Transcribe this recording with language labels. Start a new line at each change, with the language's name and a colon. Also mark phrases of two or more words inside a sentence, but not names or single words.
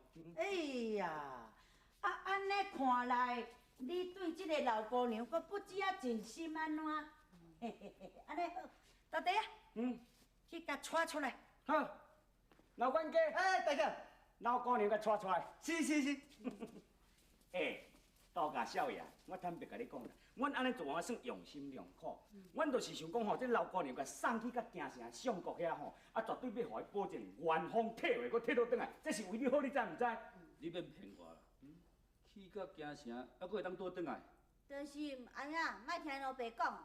Min Nan Chinese: 哎呀，安尼看来，你对这个老姑娘阁不止啊尽心安怎？安尼好，到底啊？去甲带出来。好，老管家。大哥，老姑娘甲带出来。是。大家少爷，我坦白甲你讲啦，阮安尼做啊算用心良苦。阮就是想讲吼，这老姑娘甲送去甲京城相国遐吼，绝对要互伊保证原封铁话，搁摕倒转来，这是为你好，你知唔知？你免骗我啦！去到京城，还佫会当倒转来？就是安呀，莫听老爸讲。